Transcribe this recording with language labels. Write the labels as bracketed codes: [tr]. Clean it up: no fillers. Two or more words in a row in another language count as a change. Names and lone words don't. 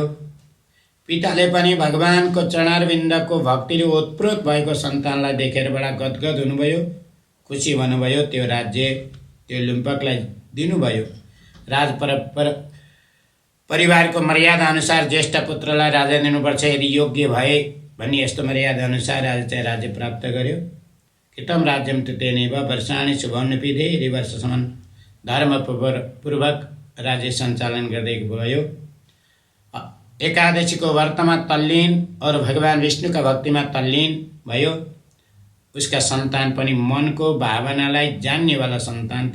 [ne] पिताले पनि भगवानको चरणारविन्दको भक्तिले ओतप्रोत भएको सन्तानलाई देखेर बडा गदगद हुनुभयो, खुसी भन्नुभयो। त्यो राज्य त्यो लुम्पकलाई दिनुभयो। परिवारको मर्यादा अनुसार ज्येष्ठ पुत्रलाई राजा दिनुपर्छ यदि योग्य भए भन्ने यस्तो मर्यादा अनुसार आज चाहिँ राज्य प्राप्त गर्यो। [sa] कृतं राज्यम तेनैव वर्षाणि शुभमपि [ne] धेरै वर्षसम्म धर्मपूर्वक राज्य सञ्चालन गर्दै गयो। एकादशीको व्रतमा तल्लीन और भगवान् विष्णुका भक्तिमा तल्लीन भयो। उसका सन्तान पनि मनको भावनालाई जान्नेवाला सन्तान थिए।